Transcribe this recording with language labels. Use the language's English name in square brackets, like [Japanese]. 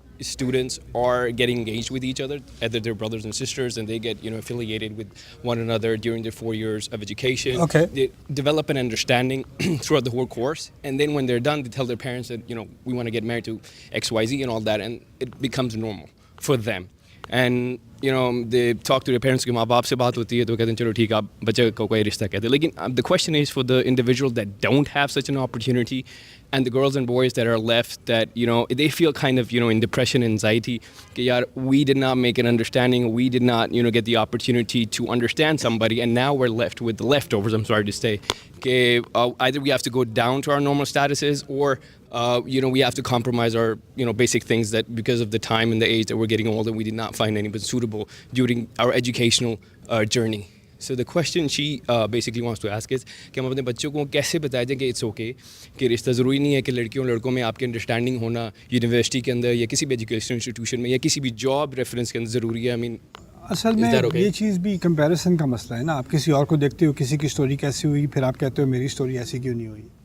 [English] Students are getting engaged with each other, either they're brothers and sisters, and they get affiliated with one another during their 4 years of education. Okay. They develop an understanding throughout the whole course, and then when they're done, they tell their parents that we want to get married to XYZ and all that, and it becomes normal for them. And they talk to their parents [Urdu] کہ ماں باپ سے بات ہوتی ہے تو کہتے ہیں [English] چلو ٹھیک ہے آپ بچے کو کوئی رشتہ کہتے ہیں. لیکن the question is for the individuals that don't have such an opportunity, and the girls and boys that are left that they feel kind of in depression, anxiety, کہ یار we did not make an understanding, we did not get the opportunity to understand somebody, and now we're left with the leftovers, I'm sorry to say, کہ either we have to go down to our normal statuses or we have to compromise our basic things that because of the time and the age that we're getting older, we did not find anybody suitable during our educational journey. So the question she basically wants to ask is [Urdu] کہ ہم اپنے بچوں کو کیسے بتایا جائے کہ it's okay کہ رشتہ ضروری نہیں ہے کہ لڑکیوں لڑکوں میں آپ کی انڈرسٹینڈنگ ہونا یونیورسٹی کے اندر یا کسی بھی ایجوکیشن انسٹیٹیوشن میں یا کسی بھی جاب ریفرنس کے اندر ضروری ہے. اصل میں یہ چیز بھی کمپیریزن کا مسئلہ ہے نا. آپ کسی اور کو دیکھتے ہو, کسی کی اسٹوری کیسی ہوئی, پھر آپ کہتے ہو میری اسٹوری ایسی کیوں نہیں ہوئی.